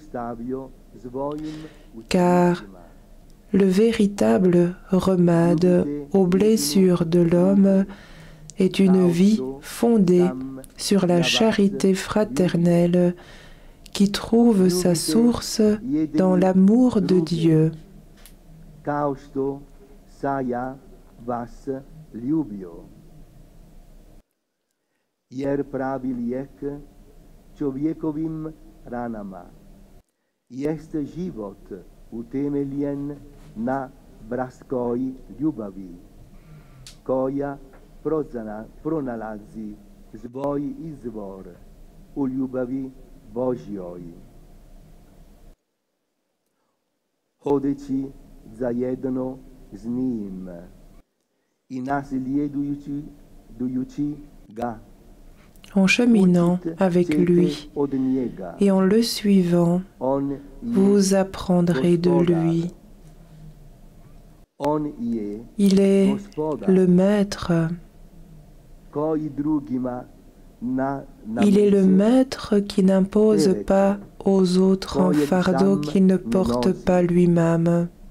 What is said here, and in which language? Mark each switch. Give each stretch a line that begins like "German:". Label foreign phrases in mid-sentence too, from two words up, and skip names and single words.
French: Car le véritable remède aux blessures de l'homme est une vie fondée sur la charité fraternelle qui trouve sa source dans l'amour de Dieu.
Croatian: Jer pravi lijek čovjekovim ranama jeste život utemeljen na bratskoj ljubavi, koja pronalazi svoj izvor u ljubavi Božjoj. Hodeći zajedno s njim i nasljedujući ga.
French: en cheminant avec lui et en le suivant, vous apprendrez de lui. Il est le maître. Il est le maître qui n'impose pas aux autres un fardeau qu'il ne porte pas lui-même.